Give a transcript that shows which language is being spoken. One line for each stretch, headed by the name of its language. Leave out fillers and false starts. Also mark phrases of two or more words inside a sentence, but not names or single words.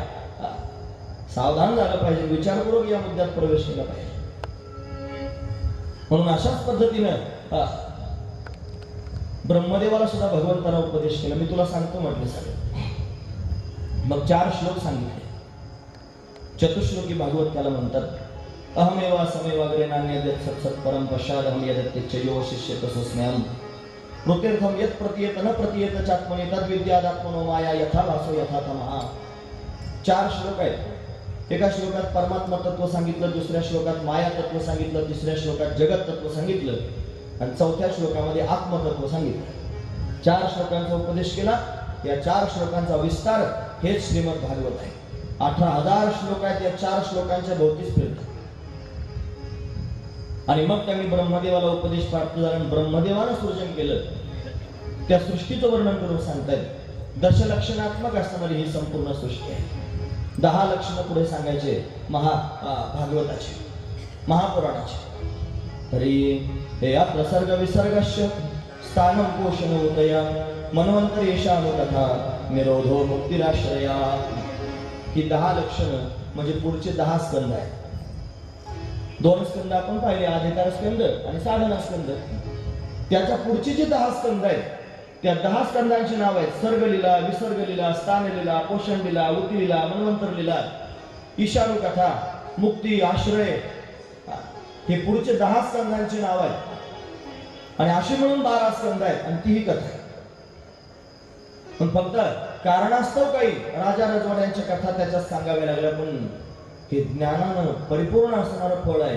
Marathi: सावधान झालं पाहिजे, विचारपूर्वक या मुद्द्यात प्रवेश केला पाहिजे. म्हणून अशाच पद्धतीनं ब्रह्मदेवाला सुद्धा भगवंताला उपदेश केला. मी तुला सांगतो म्हटलं सगळं. मग 4 श्लोक सांगितले. चतुश्लोकी भागवत त्याला म्हणतात.
Sanskrit: अहमेवा समेवाग्रे नान्यद्यत् सत्सत् परम पश्चादहं यदत्यच्चयो शिष्येत सोऽस्म्यहम् मृत्यर्थम यत् प्रतीयत न प्रतीयत चात्मनि तद्विद्यादात्मनो माया यथा भासो यथा तमः.
Marathi: 4 श्लोक आहेत. एका श्लोकात परमात्मा तत्व सांगितलं, दुसऱ्या श्लोकात माया तत्व सांगितलं, तिसऱ्या श्लोकात जगत तत्व सांगितलं आणि 4थ्या श्लोकामध्ये आत्मतत्व सांगितलं. 4 श्लोकांचा उपदेश केला. या 4 श्लोकांचा विस्तार हेच श्रीमद भागवत आहे. 18,000 श्लोक आहेत. या 4 श्लोकांच्या भोवतीच फिरतात. आणि मग त्यांनी ब्रह्मदेवाला उपदेश प्राप्त झाला आणि ब्रह्मदेवानं सृजन केलं. त्या सृष्टीचं वर्णन करून सांगतायत. 10 लक्षणात्मक असणारी ही संपूर्ण सृष्टी आहे. 10 लक्षणं पुढे सांगायचे भागवताचे, महापुराणाचे.
Sanskrit: तरी हे या प्रसर्ग विसर्गस्य स्थानं पोषण होतया मन्वंतरेशानुकथा निरोधो मुक्तिराश्रया.
Marathi: ही 10 लक्षणं म्हणजे पुढचे 10 स्कंद आहेत. 2 स्कंद आपण पाहिले, अधिकार स्कंद आणि साधना स्कंद. त्याच्या पुढचे जे 10 स्कंद आहेत त्या 10 स्कंदांची नाव आहेत. सर्गलीला, विसर्गलीला, स्थानलीला, पोषणलीला, उतिलीला, मन्वंतरलीला, ईशानुकथा, मुक्ती, आश्रय. हे पुढचे 10 स्कंदांची नाव आहेत. आणि अशी म्हणून 12 स्कंद आहेत आणि तीही कथा आहे. पण फक्त कारणास्तव काही राजा रजवाड्यांच्या कथा त्याच्यात सांगाव्या लागल्या. पण हे ज्ञानानं परिपूर्ण असणारं फळ आहे.